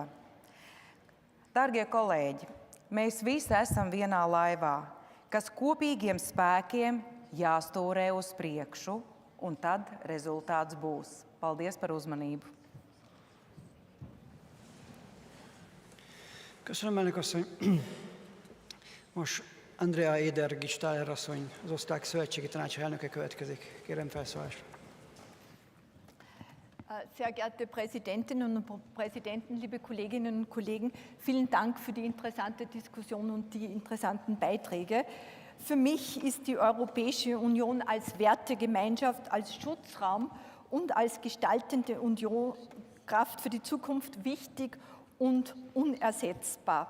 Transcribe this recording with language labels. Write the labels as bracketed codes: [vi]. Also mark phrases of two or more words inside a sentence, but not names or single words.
[lv] Dargie kolēģi, mēs visi esam vienā laivā, kas kopīgiem spēkiem jāstūrē uz priekšu, un tad rezultāts būs. Paldies par uzmanību. [hu] Köszönöm, elnök asszony. Most Andrea Eder-Gistáler asszony, az Osztrák Szövetségi Tanács elnöke következik. Kérem felszólásra. [de] Sehr geehrte Präsidentinnen und Präsidenten, liebe Kolleginnen und Kollegen, vielen Dank für die interessante Diskussion und die interessanten Beiträge. Für mich ist die Europäische Union als Wertegemeinschaft, als Schutzraum und als gestaltende Union, Kraft für die Zukunft wichtig und unersetzbar.